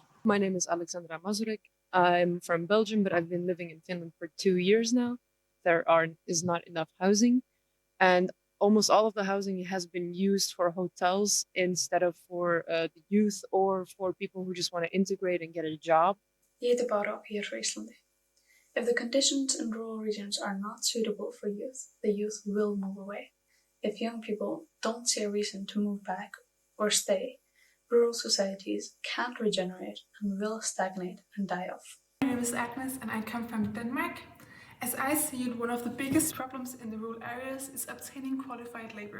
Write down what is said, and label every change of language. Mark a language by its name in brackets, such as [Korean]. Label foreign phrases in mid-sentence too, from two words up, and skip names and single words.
[English] My name is Alexandra Mazurik. I'm from Belgium, but I've been living in Finland for 2 years now. There is not enough housing, and almost all of the housing has been used for hotels instead of for the youth or for people who just want to integrate and get a job. [Icelandic] Ég heiti Bára og ég frá Íslandi. [English] If the conditions in rural regions are not suitable for youth, the youth will move away. If young people don't see a reason to move back or stay, rural societies can't regenerate and will stagnate and die off. My name is Agnes and I come from Denmark. As I see it, one of the biggest problems in the rural areas is obtaining qualified labor.